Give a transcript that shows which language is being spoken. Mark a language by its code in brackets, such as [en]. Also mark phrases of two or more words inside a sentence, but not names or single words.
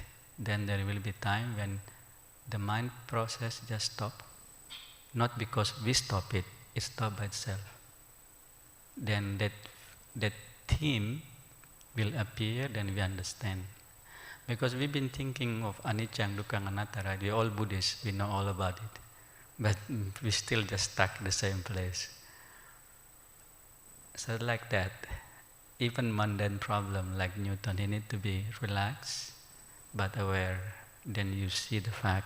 [en] Then there will be time when the mind process just stop. Not because we stop it, it stops by itself. Then that theme will appear, then we understand. Because we've been thinking of [pi] anicca, dukkha, anatta, [en] right? We're all Buddhists, we know all about it. But we still just stuck in the same place. So like that, even mundane problem like Newton, he need to be relaxed, but aware. Then you see the fact.